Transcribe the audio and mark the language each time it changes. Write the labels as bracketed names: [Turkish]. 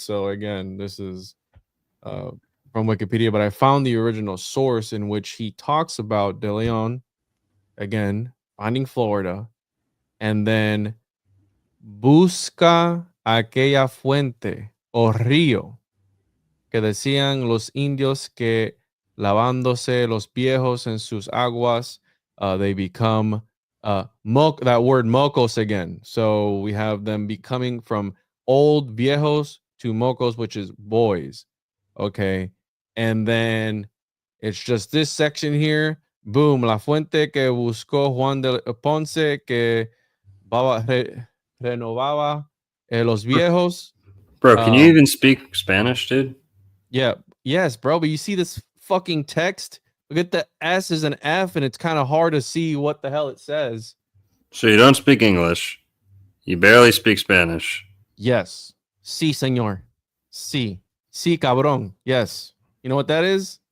[English] So again, this is from Wikipedia, but I found the original source in which he talks about De Leon, again, finding Florida, and then [Spanish] busca aquella fuente o río que decían los indios que lavándose los viejos en sus aguas, [English] they become that word mocos again. So we have them becoming from old viejos to mocos, which is boys. Okay. And then it's just this section here. [Spanish] Boom, la fuente que buscó Juan de Ponce que renovaba los viejos. [English] Bro, can you even speak Spanish, dude? Yeah. Yes, bro. But you see this fucking text? Look at the S is an F, and it's kind of hard to see what the hell it says. So you don't speak English. You barely speak Spanish. Yes. [Spanish] Sí, señor. Sí. Sí, cabrón. [English] Yes. You know what that is?